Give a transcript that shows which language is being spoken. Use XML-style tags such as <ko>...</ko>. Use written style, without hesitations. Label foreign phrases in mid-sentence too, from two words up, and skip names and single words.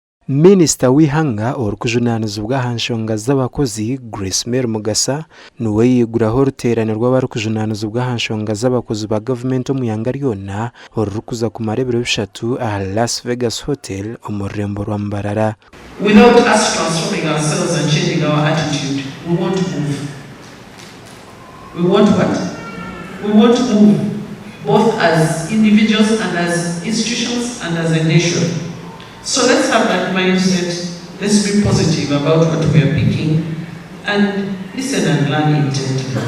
<nyn>Minisita w'Ihanga orukujunaniza ubwahanshonga z'abakozi Grace Mary Mugasa nuwe yiguraho ruterane rw'abarukujunaniza ubwahanshonga z'abakozi ba government omuyanga ryona orukuza ku marebero bishatu aha Las Vegas Hotel omurembo rwa Mbarara.</nyn> <en>Without us transforming ourselves and changing our attitude, we won't move. We won't what? We won't move, both as individuals and as institutions and as a nation. So let's have that mindset. Let's be positive about what we are picking and listen and learn intently.</en>